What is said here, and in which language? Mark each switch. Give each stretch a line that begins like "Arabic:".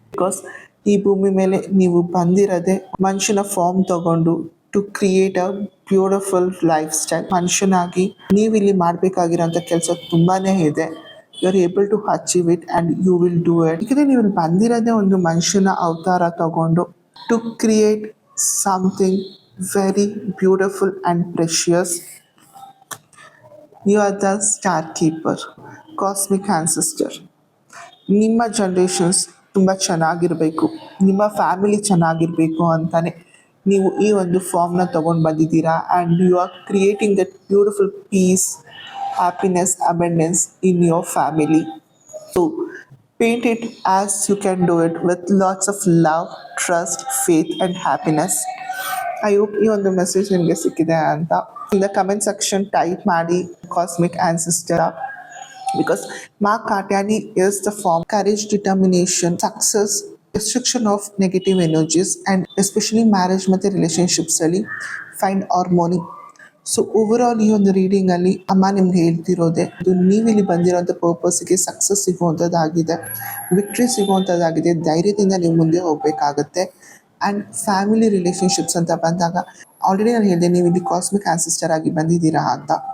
Kannada: Because ಈ ಭೂಮಿ ಮೇಲೆ ನೀವು ಬಂದಿರೋದೆ ಮನುಷ್ಯನ ಫಾರ್ಮ್ ತಗೊಂಡು
English: To create a beautiful lifestyle.
Kannada: ಮನುಷ್ಯನಾಗಿ ನೀವು ಇಲ್ಲಿ ಮಾಡಬೇಕಾಗಿರೋಂಥ ಕೆಲಸ ತುಂಬಾ ಇದೆ.
English: You are able to achieve it and you will do it.
Kannada: ಯಾಕಂದರೆ ನೀವು ಇಲ್ಲಿ ಬಂದಿರೋದೇ ಒಂದು ಮನುಷ್ಯನ ಅವತಾರ ತಗೊಂಡು
English: To create something very beautiful and precious. You are the star keeper, cosmic ancestor.
Kannada: ನಿಮ್ಮ ಜನ್ರೇಷನ್ಸ್ ತುಂಬ ಚೆನ್ನಾಗಿರಬೇಕು, ನಿಮ್ಮ ಫ್ಯಾಮಿಲಿ ಚೆನ್ನಾಗಿರಬೇಕು ಅಂತಾನೆ ನೀವು ಈ ಒಂದು ಫಾರ್ಮ್ನ ತೊಗೊಂಡು ಬಂದಿದ್ದೀರಾ.
English: And you are creating that beautiful peace, happiness, abundance in your family. So paint it as you can do it with lots of love, trust, faith and happiness. I hope
Kannada: ಈ ಒಂದು ಮೆಸೇಜ್ ನಿಮಗೆ ಸಿಕ್ಕಿದೆ ಅಂತ.
English: In the comment section type ಮಾಡಿ cosmic ancestor, because Mark Katyani is the form courage, determination, success, restriction of negative energies, and especially marriage ಮತ್ತು relationships ಅಲ್ಲಿ find harmony.
Kannada: So overall ಈ ಒಂದು ರೀಡಿಂಗಲ್ಲಿ ಅಮ್ಮ ನಿಮ್ಗೆ ಹೇಳ್ತಿರೋದೆ ಇದು, ನೀವಿಲ್ಲಿ ಬಂದಿರೋಂಥ ಪರ್ಪಸ್ಗೆ ಸಕ್ಸಸ್ ಸಿಗುವಂಥದ್ದಾಗಿದೆ, ವಿಕ್ಟ್ರಿ ಸಿಗುವಂಥದ್ದಾಗಿದೆ. ಧೈರ್ಯದಿಂದ ನೀವು ಮುಂದೆ ಹೋಗಬೇಕಾಗತ್ತೆ. ಆ್ಯಂಡ್ ಫ್ಯಾಮಿಲಿ ರಿಲೇಷನ್ಶಿಪ್ಸ್ ಅಂತ ಬಂದಾಗ ಆಲ್ರೆಡಿ ನಾನು ಹೇಳಿದೆ, ನೀವು ಇಲ್ಲಿ ಕಾಸ್ಮಿಕ್ ಆನ್ಸಿಸ್ಟರ್ ಆಗಿ ಬಂದಿದ್ದೀರಾ ಅಂತ.